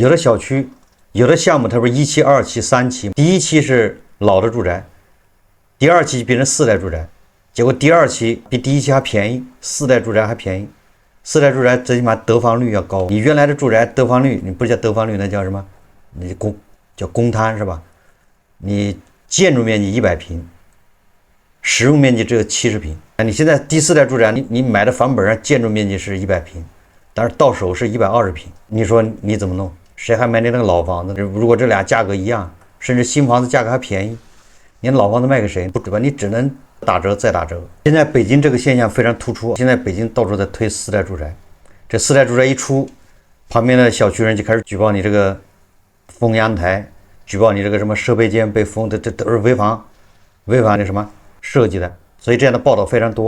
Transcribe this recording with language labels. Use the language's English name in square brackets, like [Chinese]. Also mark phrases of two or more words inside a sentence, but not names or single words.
[Chinese] 有的小区，有的项目，它不是1期、2期、3期，第一期是老的住宅，第二期变成4代住宅，結果第二期比第一期還便宜，4代住宅還便宜，4代住宅最起碼得房率要高。你原来的住宅得房率，你不叫得房率，那叫什麼？你叫公摊是吧？你建筑面積100平。使用面積只有70平，你现在第四代住宅，你買的房本上建筑面積是100平，但是到手是120平，你说你怎么弄？誰還買你那個老房子？如果這倆價格一樣，甚至新房子價格還便宜，你老房子賣給誰？不对吧？你只能打折再打折。現在北京這個現象非常突出，現在北京到處在推4代住宅，這4代住宅一出，旁邊的小區人就開始舉報你這個封陽台，舉報你這個什麼設備間被封，這都是違反那什麼設計的，所以這樣的報道非常多。